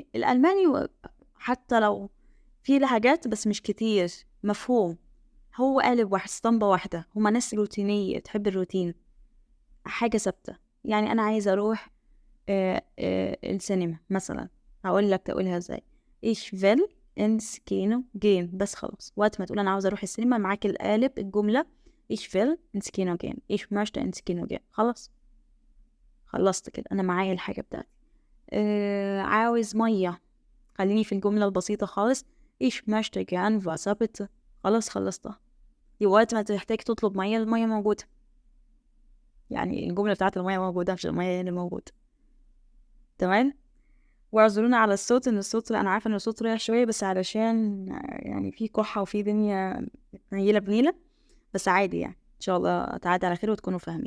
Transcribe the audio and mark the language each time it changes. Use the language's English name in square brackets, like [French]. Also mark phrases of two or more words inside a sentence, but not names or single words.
[Arabic] الالماني حتى لو في لهجات بس مش كتير، مفهوم، هو قالب واحد، اسطمبة واحدة، هما ناس روتينية تحب الروتين، حاجة ثابتة. يعني أنا عايزة أروح السينما مثلا، هقول لك تقولها ازاي. [German] ich will ins Kino gehen، [Arabic] بس خلاص. وقت ما تقول أنا عاوزة أروح السينما معاك القالب الجملة [German] ich will ins Kino gehen، ich möchte ins Kino gehen، [Arabic] خلاص خلصت كده، أنا معايا الحاجة بتاعتي. عاوز مية، خليني في الجملة البسيطة خالص [German] ich möchte gern Wasser bitte، [Arabic] خلاص خلصتها. وقت ما تحتاج تطلب مية المية موجودة، يعني الجملة بتاعت المية موجودة مش المية هي اللي موجودة. تمام. واعذرونا على الصوت، ان الصوت انا عارفة ان الصوت رايح شوية، بس علشان يعني في كحة وفي دنيا نيلة بنيلة، بس عادي يعني ان شاء الله تعدي على خير وتكونوا فاهمين.